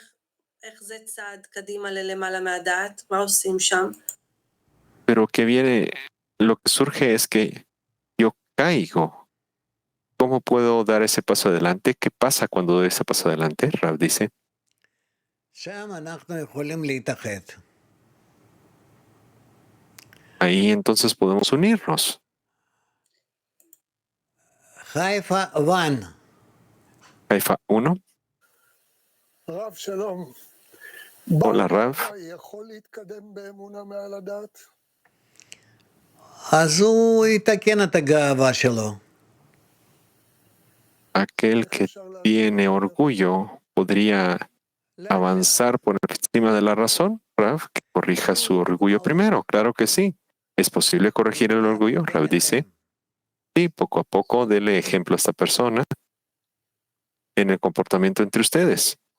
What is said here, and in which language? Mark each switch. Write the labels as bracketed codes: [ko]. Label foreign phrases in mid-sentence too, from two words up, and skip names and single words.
[es] Pero que viene, lo que surge es que yo caigo. ¿Cómo puedo dar ese paso adelante? ¿Qué pasa cuando doy ese paso adelante? Rav dice. [he] שם אנחנו יכולים להתאחד. [es] Ahí entonces podemos unirnos. Haifa 1. Haifa 1. [he] רב שלום. [es] Hola, Rav. [he] יכול להתקדם באמונה מעל הדעת? אז הוא יתקן את הגאווה שלו. [es] Aquel que tiene orgullo podría avanzar por encima de la razón, Rav, que corrija su orgullo primero. Claro que sí. ¿Es posible corregir el orgullo? Rav dice, sí, poco a poco dele ejemplo a esta persona en el comportamiento entre ustedes.